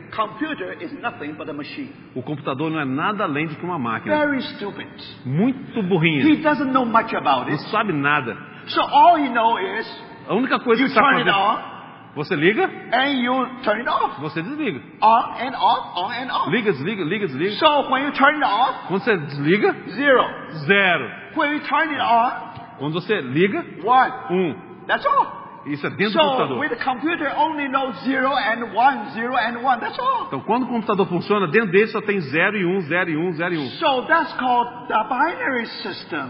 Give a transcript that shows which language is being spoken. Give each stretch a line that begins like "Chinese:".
English: computer is nothing but a machine.
Portuguese: o computador não é nada além de que uma máquina.
English: Very stupid.
Portuguese: Muito
English: He
Portuguese: burrinha.
English: doesn't know much about
Portuguese: Não
English: it.
Portuguese: sabe nada.
English: So all he knows is
Portuguese: A única coisa
English: you
Portuguese: que está
English: turn it
Portuguese: fazendo,
English: on
Portuguese: você liga,
English: and you turn it off.
Portuguese: você desliga.
English: On and off, on and off.
Portuguese: Liga, desliga, liga, desliga.
English: So when you turn it off,
Portuguese: Quando você desliga,
English: 0.
Portuguese: 0.
English: When you turn it on,
Portuguese: Quando você liga,
English: 1.
Portuguese: 1.
English: That's all.
Portuguese: Isso é dentro do
English: So
Portuguese: computador.
English: with the computer only knows 0 and 1, 0 and 1. That's all.
Portuguese: Então, quando o computador funciona, dentro dele só tem 0 e 1, 0 e 1, 0 e 1.
English: So that's called the binary system.